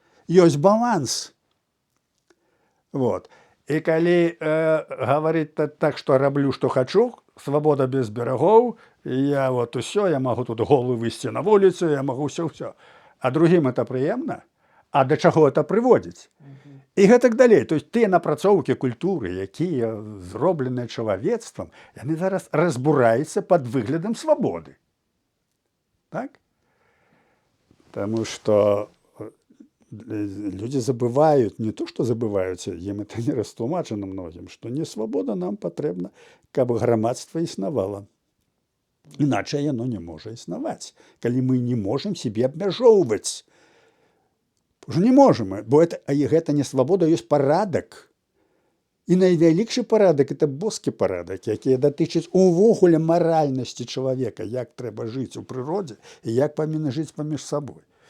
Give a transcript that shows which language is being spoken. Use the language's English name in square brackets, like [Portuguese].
[Belarusian] Ёсць баланс. Вот. І калі гаварыць так, што раблю, што хачу, свабода без берагоў, я вот усё, я магу тут голы выйсці на вуліцу, я магу ўсё. А другім это прыемна? А да чаго это прыводзіць? І гэтак далей. То есть тыя напрацоўкі культуры, якія зробленыя чалавецтвам, яны зараз разбураюцца пад выглядам свабоды. Так? [Russian] Таму што люди забывают, не то, что забываются, им это не растлумачено многим, что не свобода нам потребна, [Belarusian] каб грамадство існавала. Иначе яно [Russian] не может [Belarusian] існаваць, калі мы [Russian] не можем себе [Belarusian] абмяжоўваць. Уже не можем, бо гэта не свобода, ёсць парадак. І найвялікшы парадак – это боскі парадак, які датычыць увогуле маральнасці чалавека, як трэба жыць у прыродзе і як павінны жыць паміж сабой.